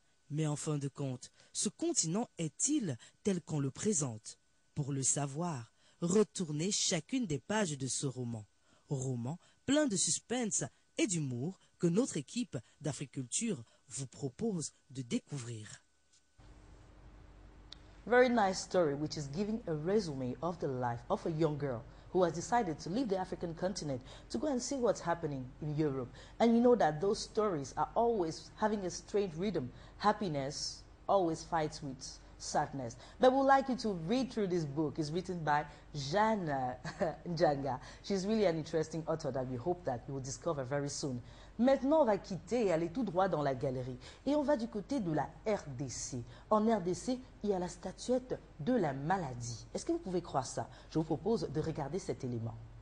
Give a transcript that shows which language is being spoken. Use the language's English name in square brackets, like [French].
[French] Mais en fin de compte, ce continent est-il tel qu'on le présente? Pour le savoir, retournez chacune des pages de ce roman. Roman plein de suspense et d'humour que notre équipe d'Africulture vous propose de découvrir. [English] Very nice story, which is giving a resume of the life of a young girl who has decided to leave the African continent to go and see what's happening in Europe. And you know that those stories are always having a strange rhythm. Happiness always fights with sadness. But we'd like you to read through this book. It's written by Jeanne Ndjanga. She's really an interesting author that we hope that you will discover very soon. [French] Maintenant, on va quitter et aller tout droit dans la galerie. Et on va du côté de la RDC. En RDC, il y a la statuette de la maladie. Est-ce que vous pouvez croire ça? Je vous propose de regarder cet élément.